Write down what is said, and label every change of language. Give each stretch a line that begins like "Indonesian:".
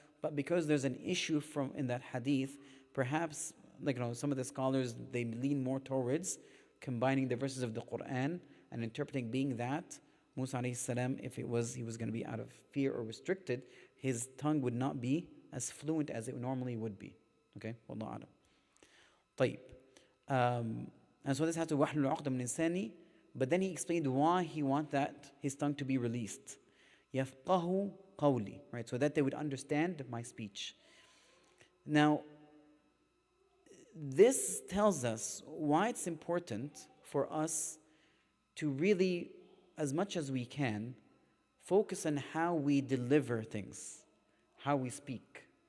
English: But because there's an issue in that hadith, perhaps some of the scholars, they lean more towards combining the verses of the Quran and interpreting being that Musa alayhi salam, if he was going to be out of fear or restricted, his tongue would not be as fluent as it normally would be. Okay, wallahu alam.
Arabic: طيب.
English: And so this has to wahlul uqda min lisani, but then he explained why he want his tongue to be released.
Arabic: يفقه قولي,
English: right? So that they would understand my speech. Now, this tells us why it's important for us to really, as much as we can, focus on how we deliver things, how we speak.